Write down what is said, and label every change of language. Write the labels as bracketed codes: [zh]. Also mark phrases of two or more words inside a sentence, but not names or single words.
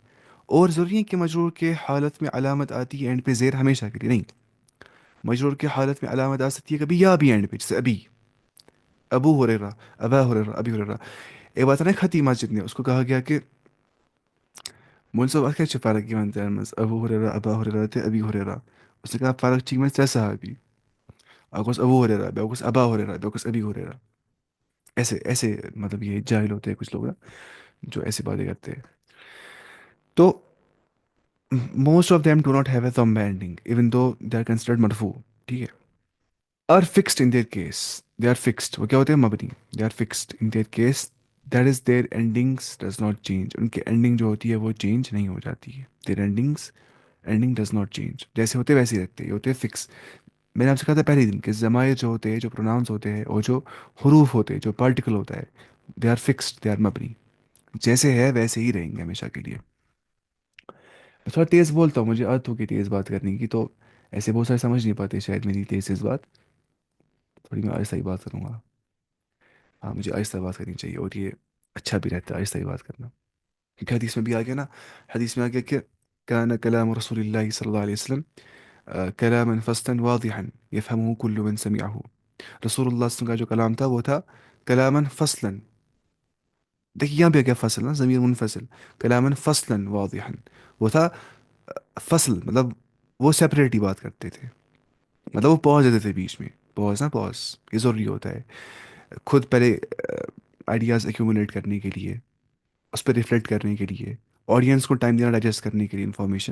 [ur] اور ضروری ہے کہ مجرور کے حالت میں علامت آتی ہے اینڈ پہ زیر ہمیشہ کے لیے، نہیں. مجرور کی حالت میں علامت آ سکتی ہے کبھی یا بھی اینڈ پہ، جیسے ابھی ابو ہریرہ، ابا ہریرہ، ابی ہریرہ. ایک بات ہے نا خطی مسجد نے اس کو کہا گیا کہ منصوب [ks] اکھ چھ فرق یوان ترمز [ur] ابو ہریرہ ابا ہریرہ تھے ابی ہریرہ. اس نے کہا [ks] فرق چھ میں ترے صحابی، اکھ اوس ابو ہریرہ، بیاکھ اوس ابا ہریرہ، بیاکھ اوس ابی ہریرہ. [ur] ایسے ایسے مطلب یہ جاہل ہوتے ہیں کچھ لوگ نا، جو ایسی باتیں کرتے ہیں. [en] So most of them do not have a ضم ending even though they are considered مرفوع. [ur] ٹھیک ہے. [en] are fixed in their case. they are fixed, [ur] وہ کیا ہوتے ہیں؟ [en] مبنی. they are fixed in their case، that is their endings does not change. [ur] ان کی اینڈنگ جو ہوتی ہے وہ چینج نہیں ہو جاتی ہے. [en] their endings, ending does not change. [ur] جیسے ہوتے ویسے ہی رہتے ہیں، یہ ہوتے ہیں فکس. میں نے آپ سے کہا تھا پہلے دن کہ ضمائر جو ہوتے ہیں، جو پروناؤنس ہوتے ہیں، اور جو حروف ہوتے ہیں، جو پارٹیکل ہوتا ہے، [en] they are fixed, they are مبنی. [ur] جیسے ہے ویسے ہی رہیں گے ہمیشہ کے لیے. میں تھوڑا تیز بولتا ہوں، مجھے عادت ہوگی تیز بات کرنے کی، تو ایسے بہت سارے سمجھ نہیں پاتے شاید میری تیز تیز بات. تھوڑی میں آہستہ ہی بات کروں گا. ہاں مجھے آہستہ بات کرنی چاہیے، اور یہ اچھا بھی رہتا ہے آہستہ ہی بات کرنا. کیونکہ حدیث میں بھی آ گیا نا، حدیث میں آ گیا کہ [ar] کان کلام رسول اللہ صلی اللہ علیہ وسلم کلاما فصلا واضحا يفهمه كل من سمعه. [ur] رسول اللہ [ar] صلی اللہ علیہ وسلم [ur] کا جو کلام تھا وہ تھا [ar] کلاما فصلا. [ur] دیکھیے یہاں پہ کیا فصل نا، ضمیر منفصل. [ar] کلاما فصلا واضحا، [ur] وہ تھا فصل، مطلب وہ سیپریٹ ہی بات کرتے تھے. مطلب وہ پوز دیتے تھے بیچ میں. پوز نا، پوز یہ ضروری ہوتا ہے خود پہلے آئیڈیاز ایکومولیٹ کرنے کے لیے، اس پہ ریفلیکٹ کرنے کے لیے، آڈینس کو ٹائم دینا ڈائجسٹ کرنے کے لیے انفارمیشن.